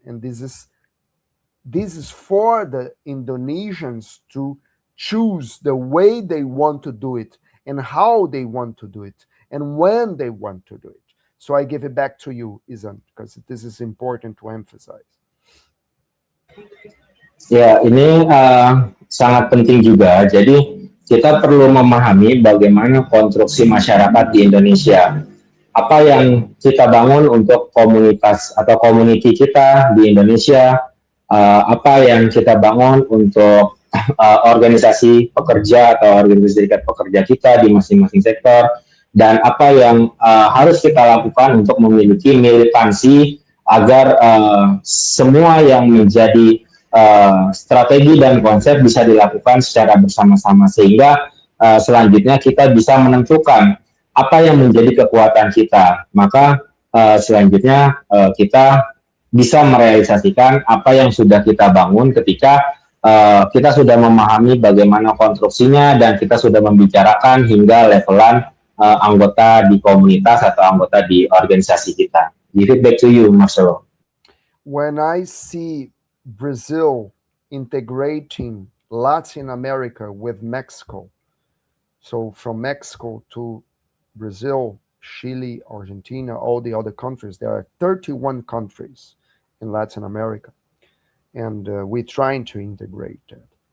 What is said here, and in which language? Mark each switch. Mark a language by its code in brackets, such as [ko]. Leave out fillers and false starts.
[en] And this is for the Indonesians to choose the way they want to do it and how they want to do it and when they want to do it. So I give it back to you, Izan, because this is important to emphasize. [id] Ya, ini sangat penting juga. Jadi kita perlu memahami bagaimana konstruksi masyarakat di Indonesia. Apa yang kita bangun untuk komunitas atau community kita di Indonesia, apa yang kita bangun untuk organisasi pekerja atau organisasi serikat pekerja kita di masing-masing sektor, dan apa yang harus kita lakukan untuk memiliki militansi agar semua yang menjadi strategi dan konsep bisa dilakukan secara bersama-sama, sehingga selanjutnya kita bisa menentukan apa yang menjadi kekuatan kita. Maka selanjutnya kita bisa merealisasikan apa yang sudah kita bangun ketika kita sudah memahami bagaimana konstruksinya dan kita sudah membicarakan hingga levelan anggota di komunitas atau anggota di organisasi kita. [en] Give it back to you, Marcelo. When I see Brazil integrating Latin America with Mexico, so from Mexico to Brazil, Chile, Argentina, all the other countries, there are 31 countries in Latin America, and we're trying to integrate that.